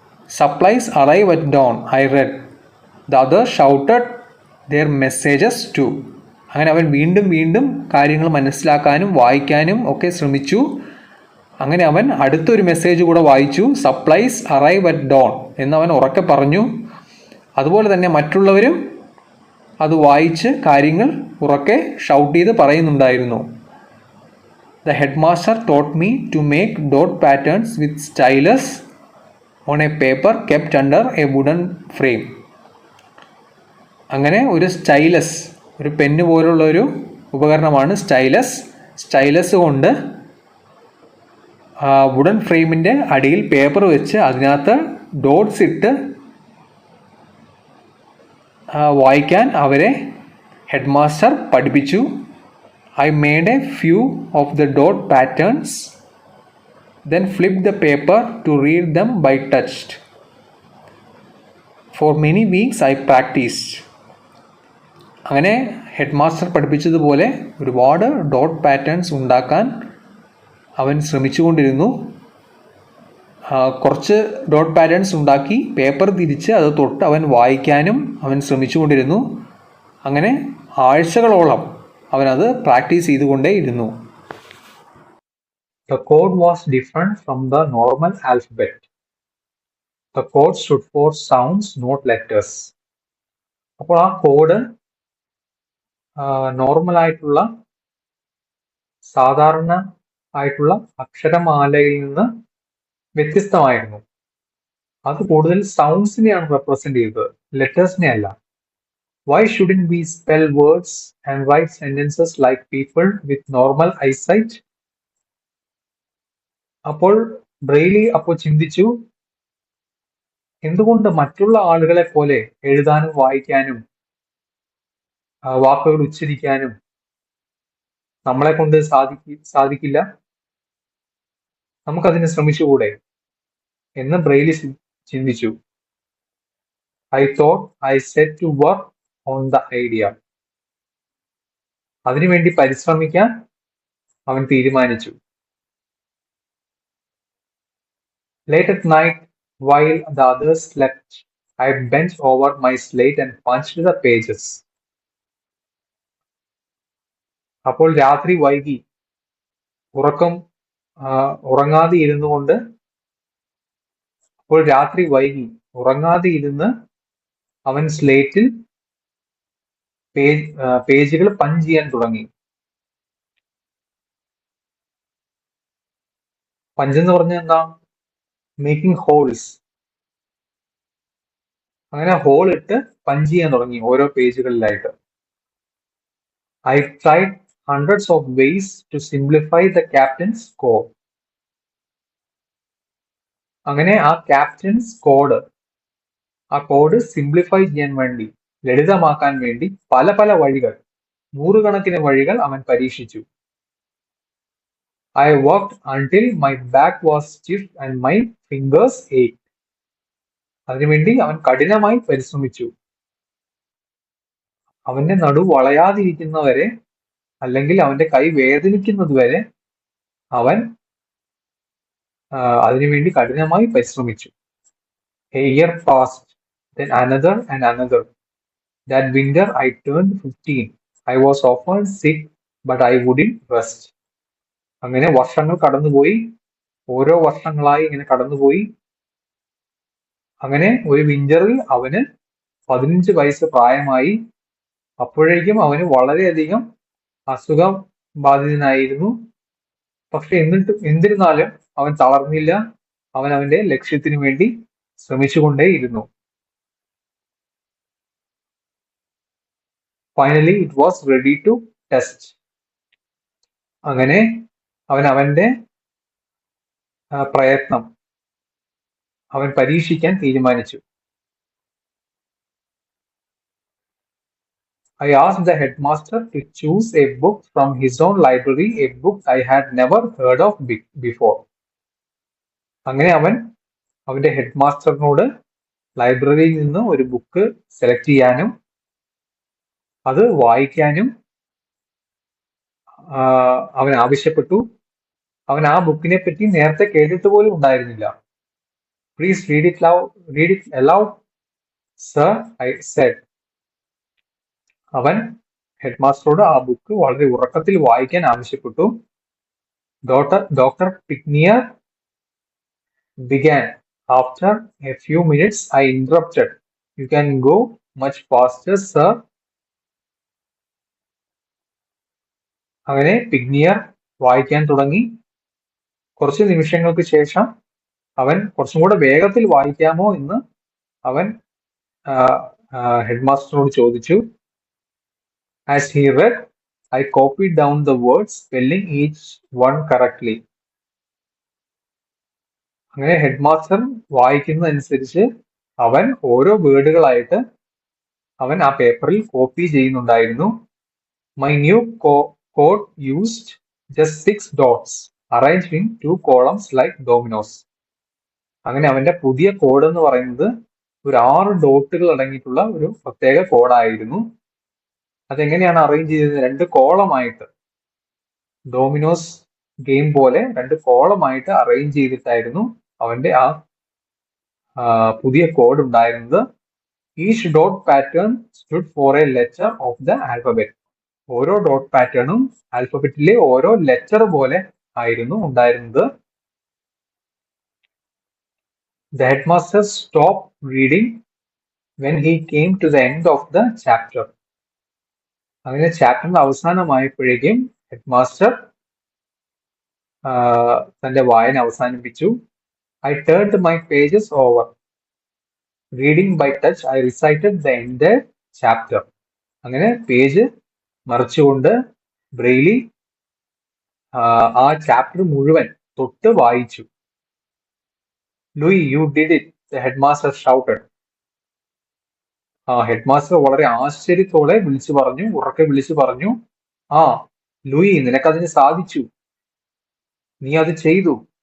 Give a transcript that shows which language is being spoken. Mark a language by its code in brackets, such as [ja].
[en] Supplies arrive at dawn, I read. The others shouted their messages too. [ml] അങ്ങനെ അവൻ വീണ്ടും വീണ്ടും കാര്യങ്ങൾ മനസ്സിലാക്കാനും വായിക്കാനും ഒക്കെ ശ്രമിച്ചു. അങ്ങനെ അവൻ അടുത്തൊരു മെസ്സേജ് കൂടെ വായിച്ചു. [en] supplies arrive at dawn [ml] എന്നവൻ ഉറക്കെ പറഞ്ഞു. അതുപോലെ തന്നെ മറ്റുള്ളവരും അത് വായിച്ച് കാര്യങ്ങൾ ഉറക്കെ ഷൗട്ട് ചെയ്ത് പറയുന്നുണ്ടായിരുന്നു. [en] The headmaster taught me to make dot patterns with stylus on a paper kept under a wooden frame. [ml] അങ്ങനെ ഒരു സ്റ്റൈലസ്, ഒരു പെന്ന് പോലുള്ള ഒരു ഉപകരണമാണ് സ്റ്റൈലസ്. സ്റ്റൈലസ് കൊണ്ട് വുഡൻ ഫ്രെയിമിൻ്റെ അടിയിൽ പേപ്പർ വെച്ച് അതിനകത്ത് ഡോട്ട്സ് ഇട്ട് വായിക്കാൻ അവരെ ഹെഡ് മാസ്റ്റർ പഠിപ്പിച്ചു. [en] I made a few of the dot patterns, then flipped the paper to read them by touch. For many weeks I practiced. [ml] അങ്ങനെ ഹെഡ് മാസ്റ്റർ പഠിപ്പിച്ചതുപോലെ ഒരുപാട് ഡോട്ട് പാറ്റേൺസ് ഉണ്ടാക്കാൻ അവൻ ശ്രമിച്ചുകൊണ്ടിരുന്നു. കുറച്ച് ഡോട്ട് പാറ്റേൺസ് ഉണ്ടാക്കി പേപ്പർ തിരിച്ച് അത് തൊട്ട് അവൻ വായിക്കാനും അവൻ ശ്രമിച്ചുകൊണ്ടിരുന്നു. അങ്ങനെ ആഴ്ചകളോളം അവനത് practice ചെയ്തുകൊണ്ടേയിരുന്നു. [en] The code was different from the normal alphabet. The code stood for sounds, not letters. [ml] അപ്പോൾ ആ കോഡ് നോർമലായിട്ടുള്ള സാധാരണ ആയിട്ടുള്ള അക്ഷരമാലയിൽ നിന്ന് വ്യത്യസ്തമായിരുന്നു. അത് കൂടുതൽ സൗണ്ട്സിനെയാണ് റെപ്രസെന്റ് ചെയ്തത്, ലെറ്റേഴ്സിനെ അല്ല. [en] Why shouldn't we spell words and write sentences like people with normal eyesight? [ml] അപ്പോൾ ബ്രെയ്ലി ചിന്തിച്ചു, എന്തുകൊണ്ട് മറ്റുള്ള ആളുകളെ പോലെ എഴുതാനും വായിക്കാനും വാക്കുകൾ ഉച്ചരിക്കാനും നമ്മളെ കൊണ്ട് സാധിക്കില്ല, നമുക്കതിന് ശ്രമിച്ചുകൂടെ എന്ന് ബ്രെയ്ലി ചിന്തിച്ചു. [en] I thought I set to work on the idea. [ml] അതിനുവേണ്ടി പരിശ്രമിക്കാൻ അവൻ തീരുമാനിച്ചു. [en] Late at night, while the others slept, I bent over my slate and punched the pages. [ml] അപ്പോൾ രാത്രി വൈകി ഉറക്കം ഉറങ്ങാതെ ഇരുന്നു കൊണ്ട് അപ്പോൾ രാത്രി വൈകി ഉറങ്ങാതെ ഇരുന്ന് അവൻ സ്ലേറ്റിൽ പേജുകൾ പഞ്ച് ചെയ്യാൻ തുടങ്ങി. പഞ്ച് എന്ന് പറഞ്ഞാൽ എന്താ? [en] Making holes. [ml] അങ്ങനെ ഹോൾ ഇട്ട് പഞ്ച് ചെയ്യാൻ തുടങ്ങി ഓരോ പേജുകളിലായിട്ട്. [en] I tried hundreds of ways to simplify the captain's code. [ml] അങ്ങനെ ആ ക്യാപ്റ്റൻസ് കോഡ്, ആ കോഡ് സിംപ്ലിഫൈ ചെയ്യാൻ വേണ്ടി, ലളിതമാക്കാൻ വേണ്ടി പല പല വഴികൾ, നൂറുകണക്കിന് വഴികൾ അവൻ പരീക്ഷിച്ചു. [en] I worked until my back was stiff and my fingers ached. [ml] അതിനുവേണ്ടി അവൻ കഠിനമായി പരിശ്രമിച്ചു. അവന്റെ നടു വളയാതിരിക്കുന്നവരെ, അല്ലെങ്കിൽ അവന്റെ കൈ വേദനിക്കുന്നത് വരെ അവൻ അതിനുവേണ്ടി കഠിനമായി പരിശ്രമിച്ചു. [en] A year passed, then another and another. That winter I turned 15. I was often sick, but I wouldn't rest. [ml] അങ്ങനെ വർഷങ്ങൾ കടന്നുപോയി, ഓരോ വർഷങ്ങളായി ഇങ്ങനെ കടന്നുപോയി. അങ്ങനെ ഒരു വിന്ററിൽ അവന് 15 വയസ്സ് പ്രായമായി. അപ്പോഴേക്കും അവന് വളരെയധികം അസുഖം ബാധിതനായിരുന്നു. പക്ഷെ എന്നിരുന്നാലും അവൻ തളർന്നില്ല. അവൻ അവന്റെ ലക്ഷ്യത്തിനു വേണ്ടി ശ്രമിച്ചുകൊണ്ടേയിരുന്നു. [en] Finally, it was ready to test. [ml] അങ്ങനെ അവൻ അവന്റെ പ്രയത്നം അവൻ പരീക്ഷിക്കാൻ തീരുമാനിച്ചു. [en] I asked the headmaster to choose a book from his own library, a book I had never heard of before. [ml] അങ്ങനെ അവൻ അവന്റെ ഹെഡ്മാസ്റ്ററിനോട് ലൈബ്രറിയിൽ നിന്ന് ഒരു ബുക്ക് സെലക്ട് ചെയ്യാനും അത് വായിക്കാനും അവൻ ആവശ്യപ്പെട്ടു. അവൻ ആ ബുക്കിനെ പറ്റി നേരത്തെ കേട്ടിട്ട് പോലും ഉണ്ടായിരുന്നില്ല. [en] Please read it aloud, sir, I said. [ml] അവൻ ഹെഡ്മാസ്റ്ററോട് ആ ബുക്ക് വളരെ ഉറക്കത്തിൽ വായിക്കാൻ ആവശ്യപ്പെട്ടു. [en] Dr. Pignier began. After a few minutes, I interrupted. You can go much faster, sir. [ml] അങ്ങനെ പിഗ്നിയർ വായിക്കാൻ തുടങ്ങി. കുറച്ച് നിമിഷങ്ങൾക്ക് ശേഷം അവൻ കുറച്ചും കൂടെ വേഗത്തിൽ വായിക്കാമോ എന്ന് അവൻ ഹെഡ്മാസ്റ്ററോട് ചോദിച്ചു. [en] As he read, I copied down the words, spelling each one correctly. [ml] അങ്ങനെ ഹെഡ്മാസ്റ്റർ വായിക്കുന്നതനുസരിച്ച് അവൻ ഓരോ വേർഡുകളായിട്ട് അവൻ ആ പേപ്പറിൽ കോപ്പി ചെയ്യുന്നുണ്ടായിരുന്നു. [en] My new code used just 6 dots arranged in 2 columns like dominoes. [ml] അങ്ങനെ അവന്റെ പുതിയ കോഡ് എന്ന് പറയുന്നത് ഒരു 6 ഡോട്ടുകൾ അടങ്ങിയിട്ടുള്ള ഒരു പ്രത്യേക കോഡായിരുന്നു. അതെങ്ങനെയാണ് അറേഞ്ച് ചെയ്തത്? 2 കോളമായിട്ട്, ഡോമിനോസ് ഗെയിം പോലെ 2 കോളമായിട്ട് അറേഞ്ച് ചെയ്തിട്ടായിരുന്നു അവന്റെ ആ പുതിയ കോഡ് ഉണ്ടായിരുന്നത്. [en] Each dot pattern stood for a letter of the alphabet. [ml] ഓരോ ഡോട്ട് പാറ്റേണും ആൽഫബറ്റിലെ ഓരോ ലെറ്റർ പോലെ ആയിരുന്നു ഉണ്ടായിരുന്നത്. [en] The headmaster stopped reading when he came to the end of the chapter. [ml] അങ്ങനെ ചാപ്റ്ററിന്റെ അവസാനമായപ്പോഴേക്കും ഹെഡ്മാസ്റ്റർ തന്റെ വായന അവസാനിപ്പിച്ചു. [en] I turned my pages over. Reading by touch, I recited the entire chapter. [ml] അങ്ങനെ പേജ് മറിച്ചുകൊണ്ട് ബ്രെയിലി ആ ചാപ്റ്റർ മുഴുവൻ തൊട്ട് വായിച്ചു. [en] Louis, you did it, the headmaster shouted. [ml] Headmaster വളരെ ആശ്ചര്യത്തോടെ ഉറക്കെ വിളിച്ചു പറഞ്ഞു, ആ ലൂയി, നിനക്കതിന് സാധിച്ചു, നീ അത് ചെയ്തു.